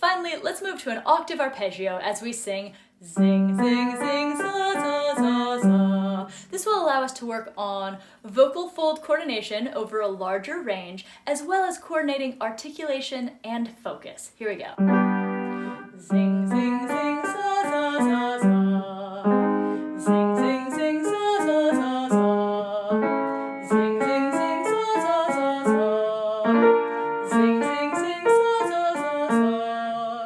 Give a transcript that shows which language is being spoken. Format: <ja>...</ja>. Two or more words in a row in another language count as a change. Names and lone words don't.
<en>Lastly, let's move to an octave arpeggio as we sing zing, zing, zing, za, za, za, za. This will allow us to work on vocal fold coordination over a larger range, as well as coordinating articulation and focus. Here we go. Zing, zing, zing, za, za, za, za. Zing, zing, zing, za, za, za, za. Zing, zing, zing, za, za, za, za. Zing, zing, zing, za, za, za, za.</en>